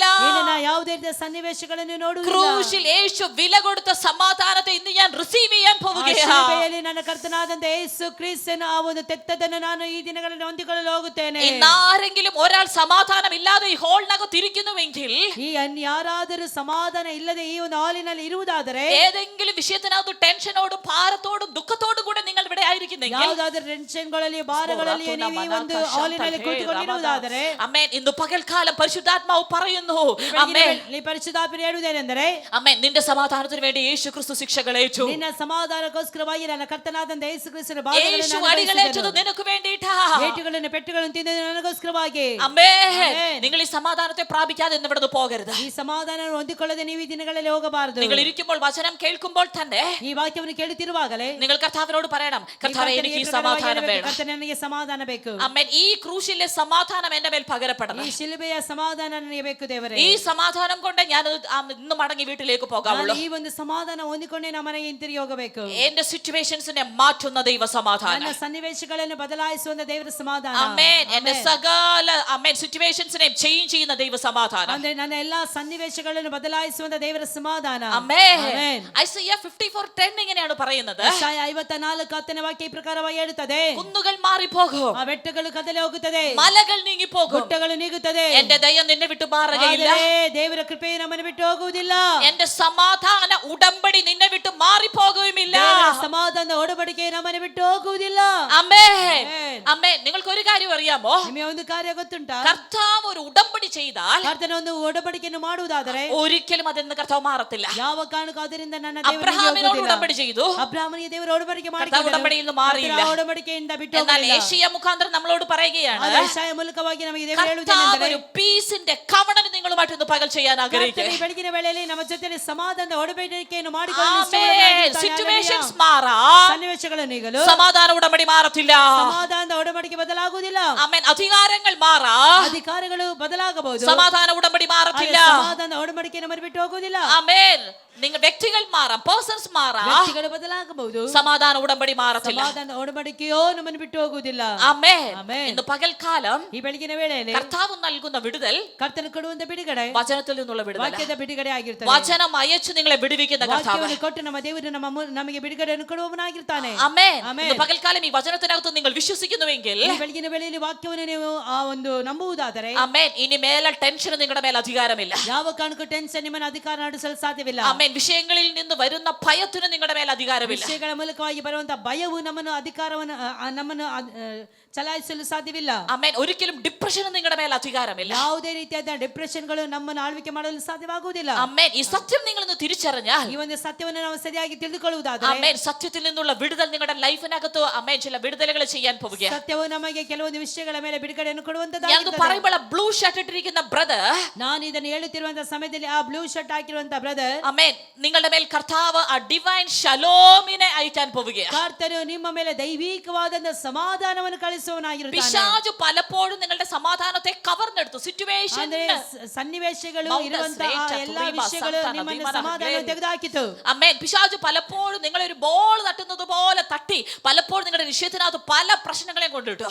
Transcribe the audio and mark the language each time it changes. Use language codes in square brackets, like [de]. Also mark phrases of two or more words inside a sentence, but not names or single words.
[kn] ಇನ್ನು ನಾ ಯಾವುದೇ ರೀತಿಯ ಸನ್ನಿವೇಶಗಳನ್ನು ನೋಡುವುದಿಲ್ಲ. [ml] ക്രൂശിൽ യേശു വില കൊടുത്ത സമാധാനത്തെ ഇന്ന് ഞാൻ റിസീവ് ചെയ്യാൻ [kn] ಆ [ml] പോവുകയാണ്. [kn] ಶಿಲುಬೆಯಲ್ಲಿ ನನ್ನ ಕರ್ತನಾದಂತ ಯೇಸು ಕ್ರಿಸ್ತನ ಆ ಒಂದು ತೆತ್ತದನ್ನು ನಾನು ಈ ದಿನಗಳಲ್ಲಿ ಹೊಂದಿಕೊಳ್ಳಲು ಹೋಗುತ್ತೇನೆ. [ml] ഇന്നാരെങ്കിലും ഒരാൾ സമാധാനം ഇല്ലാതെ ഈ ഹോളിനകത്ത് ഇരിക്കുന്നുവെങ്കിൽ, [kn] ಈ ಯಾರಾದರೂ ಸಮಾಧಾನ ಇಲ್ಲದೆ ಈ ಒಂದು ಹಾಲಿನಲ್ಲಿ ಇರುವುದಾದರೆ, [ml] ഏതെങ്കിലും വിഷയത്തിനകത്ത് ടെൻഷനോടും ഭാരത്തോടും ദുഃഖത്തോടും കൂടെ നിങ്ങൾ ഇവിടെ ആയിരിക്കുന്നെങ്കിൽ, [kn] ಯಾವುದಾದ್ರೂ ಟೆನ್ಷನ್ಗಳಲ್ಲಿ ಭಾರಗಳಲ್ಲಿ ನೀವು ಈ ಒಂದು ಹಾಲಿನಲ್ಲಿ ಕೂತುಕೊಂಡಿರುವುದಾದರೆ, [ml] അമേൻ, ഇന്ന് പകൽക്കാലം പരിശുദ്ധാത്മാവ് പറയുന്നു, അമേൻ, [kn] ಈ ಪರಿಶುದ್ಧಾತ್ಮರು ಹೇಳುವುದೇನೆಂದರೆ, [ml] അമേൻ, നിന്റെ സമാധാനത്തിന് വേണ്ടി യേശു ക്രിസ്തു ശിക്ഷകളേറ്റു. [kn] ನಿನ್ನ ಸಮಾಧಾನಕ್ಕೋಸ್ಕರವಾಗಿ ನನ್ನ ಕರ್ತನಾದಂತ ಯೇಸು ಕ್ರಿಸ್ತನ [ml] യേശു അടികളേറ്റത് നിനക്ക് വേണ്ടിയിട്ടാ. [kn] ಏಟುಗಳನ್ನು ಪೆಟ್ಟುಗಳನ್ನು ತಿಂದದ್ದು ನನಗೋಸ್ಕರವಾಗಿ. [ml] അമേൻ. നിങ്ങൾ ഈ സമാധാനത്തെ പ്രാപിക്കാതെ ഇന്ന് ഇവിടുന്ന് പോകരുത്. [kn] ಈ ಸಮಾಧಾನ ಹೊಂದಿಕೊಳ್ಳದೆ ನೀವು ಈ ದಿನಗಳಲ್ಲಿ ಹೋಗಬಾರದು. [ml] നിങ്ങൾ ഇരിക്കുമ്പോൾ വചനം കേൾക്കുമ്പോൾ തന്നെ [kn] ಈ ವಾಕ್ಯವನ್ನು ಕೇಳುತ್ತಿರುವಾಗಲೇ [ml] നിങ്ങൾ കർത്താവിനോട് പറയണം, കർത്താവേ, എനിക്ക് ഈ സമാധാനം വേണം. [kn] ಕರ್ತನೇ, ನನಗೆ ಸಮಾಧಾನ ಬೇಕು. [ml] അമേൻ. ഈ ക്രൂശിലെ സമാധാനം എന്റെ മേൽ പകരപ്പെടണം. [kn] ಈ ಶಿಲುಬೆಯ ಸಮಾಧಾನ ನನಗೆ ಬೇಕು ದೇವರೇ. [ml] ഈ സമാധാനം കൊണ്ട് ഞാൻ ഇന്ന് മടങ്ങി വീട്ടിലേക്ക് പോകാവുള്ളൂ. [kn] ಈ ಒಂದು ಸಮಾಧಾನ ಹೊಂದಿಕೊಂಡೇ ನಮ್ಮ ಮನೆಗೆ ಹಿಂತಿರುಗಿ ಹೋಗಬೇಕು. [ml] എന്റെ സിറ്റുവേഷൻസിനെ മാറ്റുന്ന ദൈവ സമാധാനം. [kn] ನನ್ನ ಸನ್ನಿವೇಶಗಳನ್ನು ಬದಲಾಯಿಸುವಂತ ದೇವರ ಸಮಾಧಾನ. [ml] അമേൻ. എന്റെ സകല അമേൻ [en] situations change [ml] ചെയ്യുന്ന ദൈവ സമാധാനം. [kn] ಅಂದ್ರೆ ನನ್ನ ಎಲ್ಲಾ ಸನ್ನಿವೇಶಗಳನ್ನು ಬದಲಾಯಿಸುವಂತ ದೇವರ ಸಮಾಧಾನ. [ml] അമേൻ. [kn] ಆಮೆನ್. [ml] ഐസയ്യ 54:10 ഇങ്ങനെയാണ് പറയുന്നത്, [kn] ಯೆಶಾಯ 54:10 ವಾಕ್ಯ ಈ ಪ್ರಕಾರವಾಗಿ ಹೇಳುತ್ತದೆ, [ml] കുന്നുകൾ മാറിപ്പോകും, [kn] ಆ ಬೆಟ್ಟಗಳು ಕದಲಿ ಹೋಗುತ್ತದೆ, [ml] മലകൾ നീങ്ങിപ്പോകും, [kn] ಗುಡ್ಡಗಳು ನೀಗುತ್ತದೆ, [ml] എന്റെ ദയ നിന്നെ വിട്ടു മാറുകയില്ല, [kn] ಆದರೆ ದೇವರ ಕೃಪೆಯು ನಮ್ಮನ್ನು ಬಿಟ್ಟು ಹೋಗುವುದಿಲ್ಲ, [ml] എന്റെ സമാധാന ഉടമ്പടി നിന്നെ വിട്ടു മാറിപ്പോകുകയുമില്ല. [kn] ದೇವರ ಸಮಾಧಾನದ ಒಡಂಬಡಿಕೆ ನಮ್ಮನ್ನು ಬಿಟ್ಟು ಹೋಗುವುದಿಲ್ಲ. [ml] അമേൻ. ആമേൻ. അമേൻ. നിങ്ങൾക്ക് ഒരു കാര്യം അറിയാമോ? [kn] ನಿಮಗೆ ಒಂದು ಕಾರ್ಯ ಗೊತ್ತುಂಟಾ? [ml] കർത്താവ് ഒരു ഉടമ്പടി ചെയ്താൽ [kn] ಕರ್ತನ ಒಂದು ಒಡಂಬಡಿಕೆಯನ್ನು ಮಾಡುವುದಾದರೆ [ml] ഒരിക്കലും അതെന്ന് കർത്താവ് മാറത്തില്ല. [kn] ಯಾವ ಕಾರಣಕ್ಕೂ ಅದರಿಂದ ನನ್ನ [ml] അബ്രഹാമിനോട് ഉടമ്പടി ചെയ്തു, [kn] ಅಬ್ರಾಹ್ಮನಿಗೆ ದೇವರ ಒಡಂಬಡಿಕೆ [ml] കർത്താവ് ഉടമ്പടിയിൽ നിന്ന് മാറിയില്ല. [kn] ಒಡಂಬಡಿಕೆಯಿಂದ ಬಿಟ್ಟು [ml] എന്നാൽ [kn] ಹೋಗಲಿಲ್ಲ. [ml] യേശയ്യ മുഖാന്തരം നമ്മളോട് പറയുകയാണ്, [kn] ಯೆಶಾಯ ಮೂಲಕವಾಗಿ ನಮಗೆ ದೇವರು [ml] കർത്താവ് [kn] ಹೇಳುವುದೇನೆಂದರೆ, [ml] ഒരു പീസിന്റെ കവണന് നിങ്ങളുമായിട്ട് ദൈവമായിട്ട് ഇന്ന് പകൽ ചെയ്യാൻ [kn] ಕರ್ತನು [ml] ആഗ്രഹിക്കുക. [kn] ಈ ಬೆಳಗಿನ ವೇಳೆಯಲ್ಲಿ ನಮ್ಮ ಜೊತೆಯಲ್ಲಿ ಸಮಾಧಾನದ ಒಡಂಬಡಿಕೆಯನ್ನು ಮಾಡಿಕೊಳ್ಳಲು ಇಷ್ಟಪಡುತ್ತಾನೆ. [ml] സിറ്റുവേഷൻസ് Hallelujah. മാറാം, [kn] ಸನ್ನಿವೇಶಗಳು ನೀಗಲು [ml] സമാധാന ഉടമ്പടി മാറത്തില്ല. [kn] ಸಮಾಧಾನದ ಒಡಂಬಡಿಕೆ ಬದಲಾಗುವುದಿಲ್ಲ. [ml] ആമേൻ. അധികാരങ്ങൾ മാറാം, [kn] ಅಧಿಕಾರಗಳು ಬದಲಾಗಬಹುದು. [ml] സമാധാന ഉടമ്പടി മാറത്തില്ല. [kn] ಸಮಾಧಾನದ ಒಡಂಬಡಿಕೆ ನಮ್ಮನ್ನು ಬಿಟ್ಟು ಹೋಗುವುದಿಲ್ಲ. [ml] ആമേൻ. നിങ്ങൾ വ്യക്തികൾ മാറാം, പേഴ്സൺസ് മാറാം, [kn] ವ್ಯಕ್ತಿಗಳು ಬದಲಾಗಬಹುದು. [ml] സമാധാന ഉടമ്പടി മാറത്തില്ല. [kn] ಸಮಾಧಾನದ ಒಡಂಬಡಿಕೆಯೋ ನಮ್ಮನ್ನು ಬಿಟ್ಟು ಹೋಗುವುದಿಲ್ಲ. [ml] ആമേൻ. ആമേൻ. ഇന്ന് പകൽക്കാലം [kn] ಈ ಬೆಳಗಿನ ವೇಳೆಯಲ್ಲಿ [ml] കർത്താവ് നൽകുന്ന വിടുതൽ [kn] ಕರ್ತನು ಕೊಡುವಂತ ಬಿಡುಗಡೆ [ml] വചനത്തിൽ നിന്നുള്ള വിടുതൽ. [kn] ವಾಕ್ಯದ ಬಿಡುಗಡೆ ಆಗಿರುತ್ತದೆ. [ml] വചനം അയച്ചു നിങ്ങളെ വിടുവിക്കുന്ന കർത്താവ്. [kn] ವಾಕ್ಯವನ್ನು ಕೊಟ್ಟು ನಮ್ಮ ದೇವರು ನಮಗೆ ಬಿಡುಗಡೆಯನ್ನು ಕೊಡುವವನಾಗಿರ್ತಾನೆ. [ml] ആമേൻ. ആമേൻ. ഇന്ന് പകൽക്കാലം ഈ വചനത്തിനകത്ത് നിങ്ങൾ വിശ്വസിക്കുന്നുവെങ്കിൽ, [kn] ಈ ಬೆಳಗಿನ ವೇಳೆಯಲ್ಲಿ ವಾಕ್ಯವನ್ನು ನೀವು ಆ ಒಂದು ನಂಬುವುದಾದರೆ, [ml] ആമേൻ, ഇനി മേലെ ടെൻഷൻ നിങ്ങളുടെ മേൽ അധികാരമില്ല. [kn] ಯಾವ ಕಾರಣಕ್ಕೂ ಟೆನ್ಷನ್ ನಿಮ್ಮನ್ನು ಅಧಿಕಾರ ನಡೆಸಲು ಸಾಧ್ಯವಿಲ್ಲ. [ml] ആമേൻ. വിഷയങ്ങളിൽ നിന്ന് വരുന്ന ഭയത്തിന് നിങ്ങളുടെ മേൽ അധികാരമില്ല. [kn] ವಿಷಯಗಳ ಮೂಲಕವಾಗಿ ಬರುವಂತ ಭಯವು ನಮ್ಮನ್ನು ಚಲಾಯಿಸಲು ಸಾಧ್ಯವಿಲ್ಲ. [ml] ആമേൻ. ഒരിക്കലും ഡിപ്രഷന് നിങ്ങളുടെ മേൽ അധികാരമില്ല. [kn] ಯಾವುದೇ ರೀತಿಯಾದ ಡಿಪ್ರೆಷನ್ಗಳು ನಮ್ಮನ್ನು ಆಳ್ವಿಕೆ ಮಾಡಲು ಸಾಧ್ಯವಾಗುವುದಿಲ್ಲ. [ml] ആമേൻ. ഈ സത്യം നിങ്ങൾ ഇന്ന് തിരിച്ചറിഞ്ഞാൽ, [kn] ಈ ಒಂದು ಸತ್ಯವನ್ನು ನಾವು ಸರಿಯಾಗಿ ತಿಳಿದುಕೊಳ್ಳುವುದಾದರೆ, [ml] ആമേൻ, സത്യത്തിൽ നിന്നുള്ള വിടുതൽ നിങ്ങളുടെ ലൈഫിനകത്ത് ആമേൻ ചില വിടുതലുകൾ ചെയ്യാൻ പോവുകയാണ്. [kn] ಸತ್ಯವು ನಮಗೆ ಕೆಲವೊಂದು ವಿಷಯಗಳ ಮೇಲೆ ಬಿಡುಗಡೆಯನ್ನು [ml] ഞാനത് [kn] ಕೊಡುವಂತದ್ದಾಗಿದೆ. [ml] പറയുമ്പോൾ [en] blue shirt [ml] ഇട്ടിരിക്കുന്ന ബ്രദർ, [kn] ನಾನು ಇದನ್ನು ಹೇಳುತ್ತಿರುವಂತಹ ಸಮಯದಲ್ಲಿ ಆ [en] blue shirt [kn] ಹಾಕಿರುವಂತ ಬ್ರದರ್, [ml] ആമേൻ, നിങ്ങളുടെ മേൽ കർത്താവ് ആ ഡിവൈൻ ഷലോമിനെ അയക്കാൻ പോവുകയാണ്. [kn] ಕರ್ತನು ನಿಮ್ಮ ಮೇಲೆ ದೈವಿಕವಾದಂತ ಸಮಾಧಾನವನ್ನು ಕಳಿಸುವವನಾಗಿರುತ್ತಾನೆ. [ml] പിശാചു പലപ്പോഴും നിങ്ങളുടെ സമാധാനത്തെ കവർന്നെടുത്തു. സിറ്റുവേഷൻ, [kn] ಅಂದ್ರೆ ಸನ್ನಿವೇಶಗಳು ಇರುವಂತಹ ಎಲ್ಲಾ ವಿಷಯಗಳು ನಿಮ್ಮನ್ನು ಸಮಾಧಾನ ತೆಗೆದುಹಾಕಿತು. [ml] അമ്മേൻ. പിശാചു പലപ്പോഴും നിങ്ങളെ ഒരു ബോൾ തട്ടുന്നത് പോലെ തട്ടി പലപ്പോഴും നിങ്ങളുടെ വിഷയത്തിനകത്ത് പല പ്രശ്നങ്ങളെയും കൊണ്ടിട്ടു.